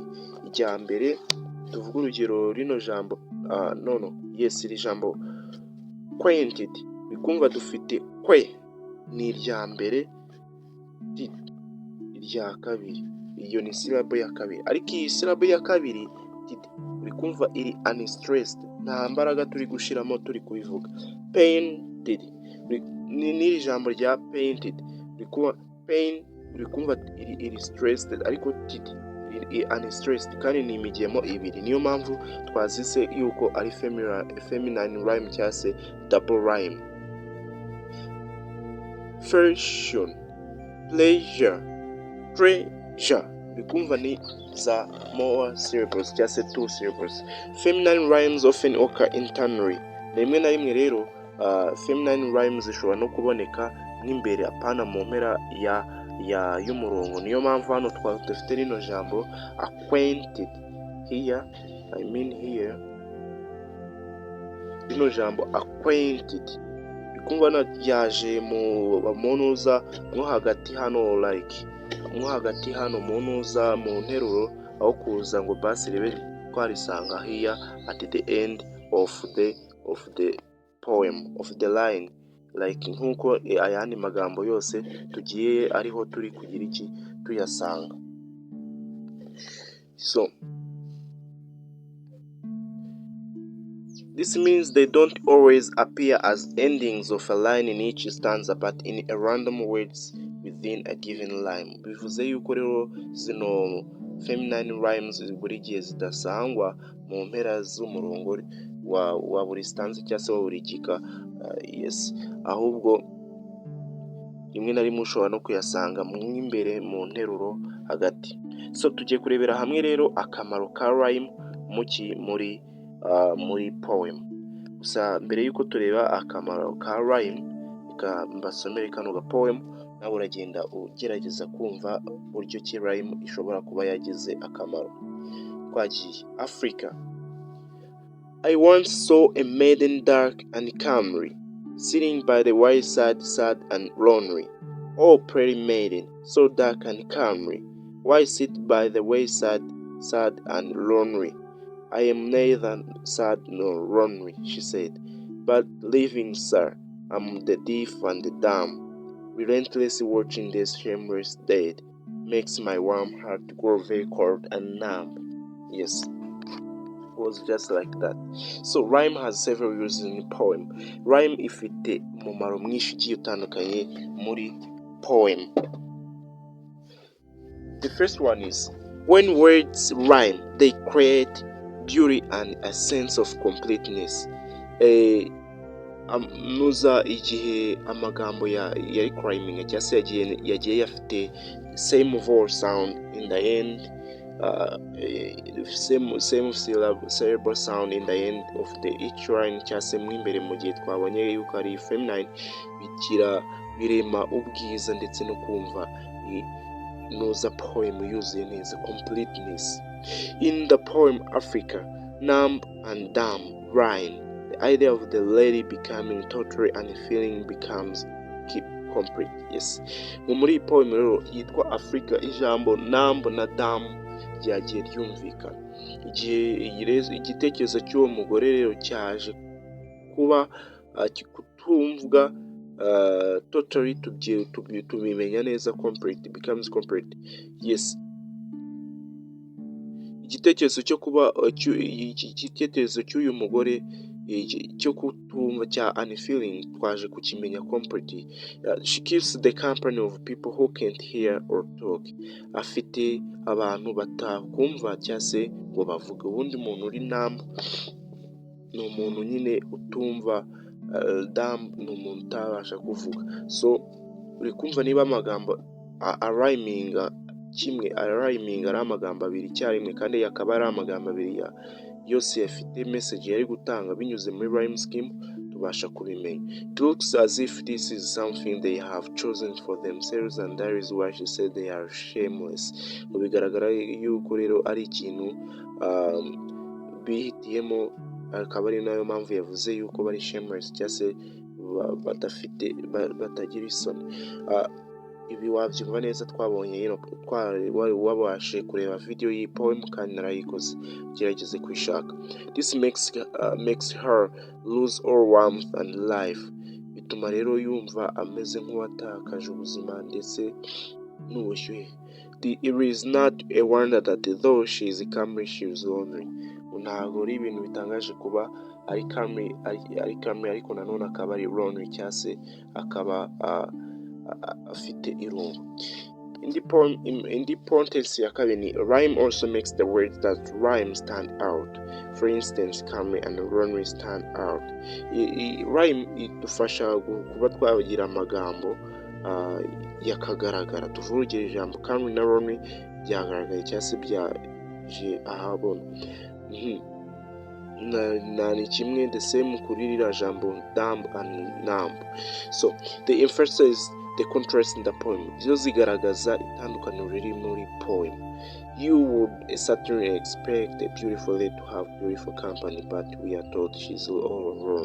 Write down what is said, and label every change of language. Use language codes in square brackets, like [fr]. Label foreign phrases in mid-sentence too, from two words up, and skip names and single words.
[rw] Ijya mbere tuvuga urugero rino jambo iri jambo quainted, bikumva dufite kwe ni irya mbere, irya kabiri, iyo ni syllable ya kabiri, ariko iyi syllable ya kabiri bikumva iri unstressed, nta mbaraga turi gushiramo turi kubivuga. Painted ni jambo rya painted, bikuba pain bikumva iri stressed, ariko unstressed kandi ni imigemo ibiri, niyo mpamvu twazise yuko ari [en] feminine rhyme [rw] cyangwa se [en] double rhyme. [rw] Fashion, pleasure, treasure bikumva ni za [en] more syllables [rw] cyangwa se [en] 2 syllables. Feminine rhymes often occur internally. [rw] Rimwe na rimwe rero [en] feminine rhymes [rw] zishobora no kuboneka n'imbere apana mu mpera y'umurongo, niyo mpamvu hano dufite rino jambo [en] acquainted here, [rw] rino jambo acquainted bikumva yaje mu ntuza nko hagati hano, nko hagati hano mu ntuza mu nteruro, aho kuza ngo basi ribe twarisanga [en] here at the end of the poem of the line, [rw] nkuko ayandi magambo yose tugiye ariho turi kugira iki tuyasanga. [en] So this means they don't always appear as endings of a line in each stanza but in a random words within a given line. [rw] Bivuze yuko rero zino [en] feminine rhymes [rw] buri gihe zidasangwa mu mpera z'umurongo wa buri stanza cyangwa se wa buri gika, yes, ahubwo rimwe na rimwe ushobora no kuyasanga mu imbere mu nteruro hagati. So tugiye kurebera hamwe rero akamaro ka rhyme muri poem. Gusa mbere yuko tureba akamaro ka rhyme, mbasomere kano ga poem, nawe uragenda ugerageza kumva buryo ki rhyme ishobora kuba yagize akamaro. Twagiye. Africa. [en] I once saw a maiden dark and comely, sitting by the wayside sad and lonely. Oh, pretty maiden, so dark and comely, why sit by the wayside sad and lonely? I am neither sad nor lonely, she said, but living, sir, I'm the deaf and the dumb. Relentlessly watching this shameless dead makes my warm heart grow very cold and numb. Yes. was just like that. So rhyme has several uses in poem. [rw] Rhyme ifite umumaro mwinshi ugiye utandukanye muri poem. [en] The first one is when words rhyme, they create beauty and a sense of completeness. [rw] Nuza igihe amagambo yari rhyming cyangwa se yagiye yafite [en] same vowel sound in the end, same syllable sound in the end of the each line [rw] cyangwa se mo imbere mu gihe twabonye yuko ari feminine, birema ubwiza ndetse no kumva nuza poem yuzuye neza, [en] completeness. In the poem Africa, numb and dumb rhyme. The idea of the lady becoming totally and feeling becomes complete. Yes. [rw] Muri iyi poem rero yitwa Africa, ijambo numb na dumb ryagiye ryumvikana. Igitekerezo cy'uwo mugore rero cyaje kuba kutumvwa totally tubimenya neza, [en] complete becomes complete. Yes. [rw] Igitekerezo cyo kuba igitekerezo cy'uyu mugore cyo kutumva cya unfeeling twaje kukimenya complete. [en] She keeps the company of people who can't hear or talk. [rw] Afite abantu batakumva cyangwa se ngo bavuge. Ubundi muntu uri numb ni umuntu nyine utumva, dumb ni umuntu utabasha kuvuga. So uri kumva niba amagambo arayminga kimwe, arayminga ari amagambo abiri icyarimwe kandi akaba ari amagambo abiri yose yafite message yari gutanga binyuze muri [en] rhyme scheme, [rw] tubasha kubimenya. [en] It looks as if this is something they have chosen for themselves and that is why she said they are shameless. [rw] Bigaragara yuko rero ari ikintu bihitiyemo, akaba ari nayo mpamvu yavuze yuko bari shameless cyangwa se batagira isoni. Ibi wabyumva neza twabonye wabashe kureba video y'iyi poem kandi narayikoze, gerageze kwishaka. [en] This makes her lose all warmth and life. [rw] Bituma rero yumva ameze nk'uwatakaje ubuzima ndetse n'ubushyuhe. [en] It is not a wonder that though she is calm, she is lonely. [rw] Ntabwo ari ibintu bitangaje kuba ari calm ariko nanone akaba ari lonely cyangwa se akaba afite irungu. [en] In the contents [rw] ya kabiri, [en] rhyme also makes the words that rhyme stand out. For instance, calm and lonely stand out. [rw] Rhyme idufasha kuba twagira amagambo yakagaragara. Tuvuge ijambo calm na lonely byagaragaye cyangwa se byaje ahabona. Ni kimwe [en] the same [rw] kuri ririya jambo [en] dumb and numb. So the emphasize the contrast in the poem. [rw] Byo zigaragaza itandukaniro riri muri poem. [en] You would certainly expect a beautiful lady to have beautiful company, but we are told she's all alone.